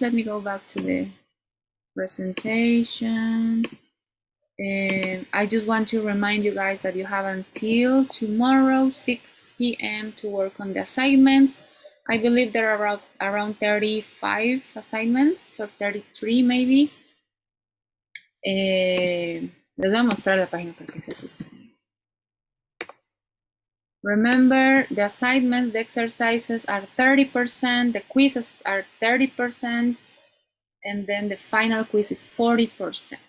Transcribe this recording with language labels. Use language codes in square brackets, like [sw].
[en] Let me go back to the presentation. I just want to remind you guys that you have until tomorrow, 6 p.m. to work on the assignments. I believe there are around 35 assignments, or 33 maybe. [es] Les voy a mostrar la página para que se asusten. [en] Remember, the assignments, the exercises are 30%, the quizzes are 30%, and then the final quiz is 40%.